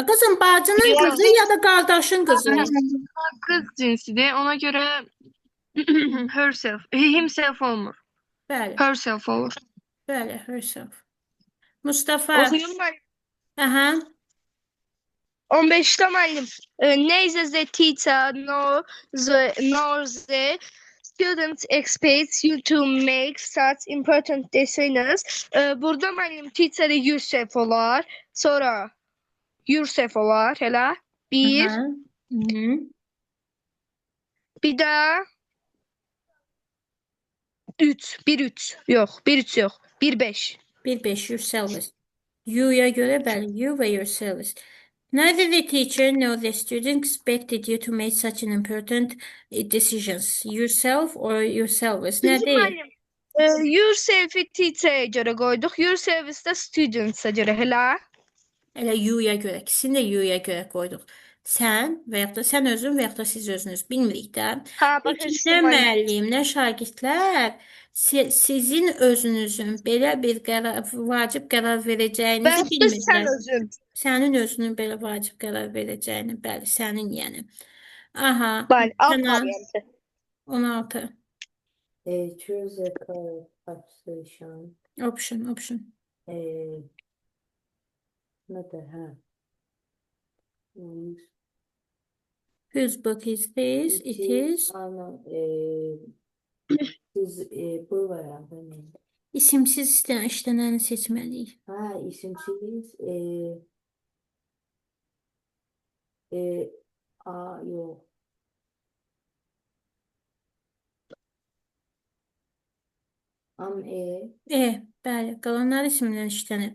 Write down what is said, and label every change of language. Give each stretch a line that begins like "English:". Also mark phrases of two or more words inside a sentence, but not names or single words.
Azerbaijani: Qızım, bacının qızı ya da qardaşın qızı. Qız cinsidir. Ona görə
English: herself, himself
Azerbaijani: olmur. Bəli, Herself olur. bəli, herself. Mustafa. Oxuyum müəllim. Aha. 15'te müəllim.
English: Neither the teacher nor the student expects you to make such important decisions.
Azerbaijani: Burada müəllim
English: teacher yourself
Azerbaijani: olar. Sonra yourself olar elə. Bir. Aha. Hı-hı. Bir də 3. 1-3. Yox, 1-3 yox. 1-5. 1-5 yourselves. You'ya görə bəli, you və yourselves.
English: Neither the teacher nor the student expected you to make such an important decisions. Yourself or yourselves.
Azerbaijani: Nədir? Yourself-i teacher-ə görə qoyduq. Yourself də students-a görə elə. Elə you'ya görə, ikisini də you'ya görə qoyduq. Sən və yaxud da sən özün və yaxud da siz özünüz bilmirik də. Ha, başa Peki, düşdüm, nə müəllim. müəllim, nə şagirdlər sizin özünüzün belə bir vacib qərar verəcəyinizi Bəlkə sən bilmirlər. özün. Sənin özünün belə vacib qərar verəcəyini, bəli, sənin yəni. Aha, Bəli, alt Kənan, variantı. 16.
English: Choose a color population. Option.
Azerbaijani: Nədir, hə?
English: Whose book is this? It is.
Azerbaijani: Ana, siz bu var ya, İsimsiz işlənəni seçməliyik. ha, isimsiz, yox. Bəli, qalanlar isimdən işlənir.